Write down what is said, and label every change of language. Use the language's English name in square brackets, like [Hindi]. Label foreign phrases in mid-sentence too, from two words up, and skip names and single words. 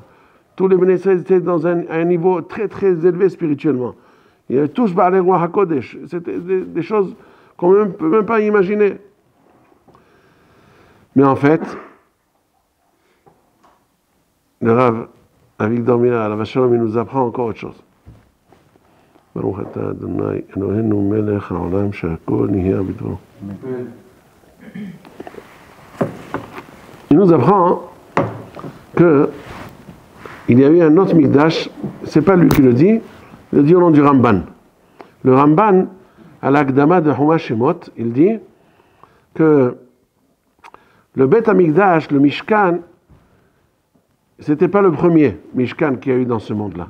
[French] Tous les Bnei Israël étaient dans un niveau très très élevé spirituellement. Il y avait tous [Hebrew] בעלי רוח הקודש. [French] C'était des choses qu'on ne peut même pas imaginer. Mais en fait, le Rav Avigdor Miller, à la Vachalom, il nous apprend encore autre chose. [Hebrew] ברוך אתה ה' אלוהינו מלך העולם שהכל נהיה בדברו. [French] Il nous apprend que il y a eu un autre Mikdash, c'est pas lui qui le dit, il le dit au nom du Ramban. Le Ramban, à l'Akdama de Humash Shemot, il dit que le [Hebrew] בית המקדש, [French] le Mishkan, c'était pas le premier Mishkan qu'il y a eu dans ce monde-là.